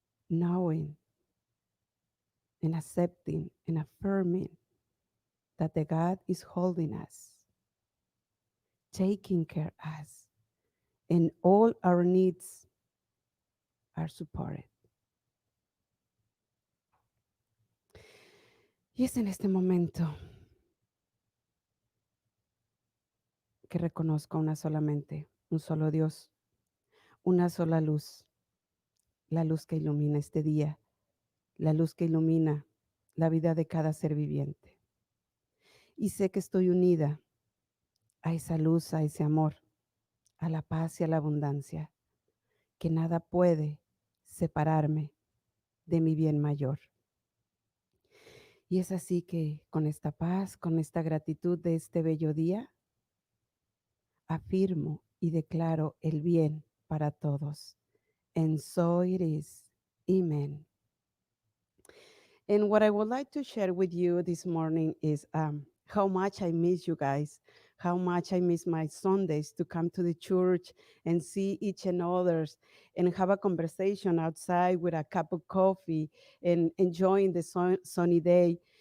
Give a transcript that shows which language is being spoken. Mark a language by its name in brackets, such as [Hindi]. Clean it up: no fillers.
[English] knowing and accepting and affirming that the God is holding us, taking care of us, and all our needs are supported. [Spanish] Y es en este momento que reconozco una solamente, un solo Dios, una sola luz, la luz que ilumina este día, la luz que ilumina la vida de cada ser viviente. Y sé que estoy unida a esa luz, a ese amor, a la paz y a la abundancia, que nada puede separarme de mi bien mayor. Y es así que con esta paz, con esta gratitud de este bello día, afirmo y declaro el bien para todos. [English] And so it is. Amen. And what I would like to share with you this morning is how much I miss you guys, how much I miss my Sundays to come to the church and see each and others and have a conversation outside with a cup of coffee and enjoying the sunny day.